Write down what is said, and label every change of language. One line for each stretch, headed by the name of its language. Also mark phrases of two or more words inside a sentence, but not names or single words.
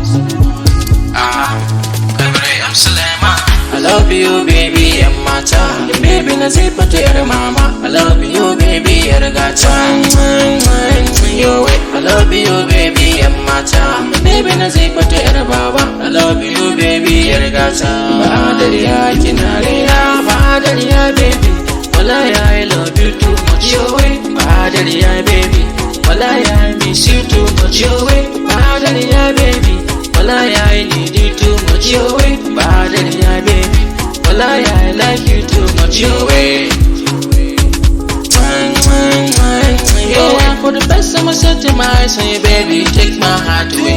English: Kabiru, I'm SULAIMAN. I love you, baby, and mata. Baby, nazeefah to your mama. I love you, baby, your gata. I love you, baby, and mata. Baby, nazeefah to your baba. I love you, baby, your gata.
Hausa: Badariya, kinariya, badariya, baby.
English: Wallahi, I love you too much. Badariya, baby. Wallahi, I miss you too much. Badariya, baby. Wallahi, I need you too much. Badariya, baby. Wallahi, I like you too much. For the first time I set my eyes on you, baby, you take my heart away.